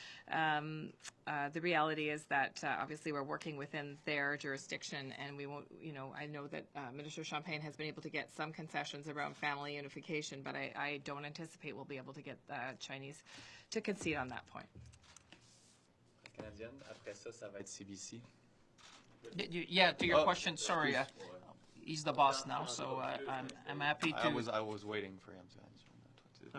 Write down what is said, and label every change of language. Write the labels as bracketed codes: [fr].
[en] The reality is that obviously we're working within their jurisdiction, and we won't, you know, I know that Minister Champagne has been able to get some concessions around family unification, but I don't anticipate we'll be able to get the Chinese to concede on that point. [fr] Canadienne, après ça, ça va être CBC. [en] Yeah, to your question, sorry, he's the boss now, so I'm happy to. I was waiting for him to answer that.